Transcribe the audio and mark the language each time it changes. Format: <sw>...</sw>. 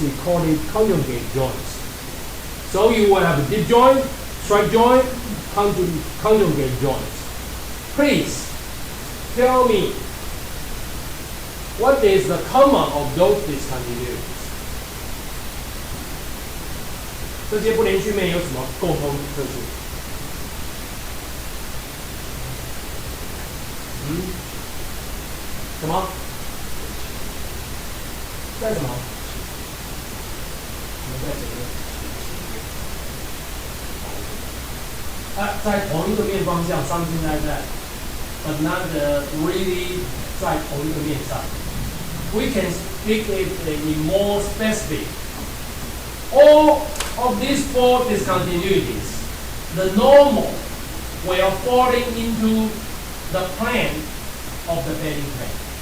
<en>We call it conjugate joints. So you will have a deep joint, strike joint, conjugate joints. Please tell me, what is the common of those discontinuities?</en> <zh>这些不连续面有什么共同特性？什么？在什么？我们在前面。在同一个面方向</zh> <en>something like that,</en> <zh>but not really 在同一个面上。</zh> <en>We can speak it in more specific. All of these four discontinuities, the normal, were falling into the plane of the bedding plane.</en>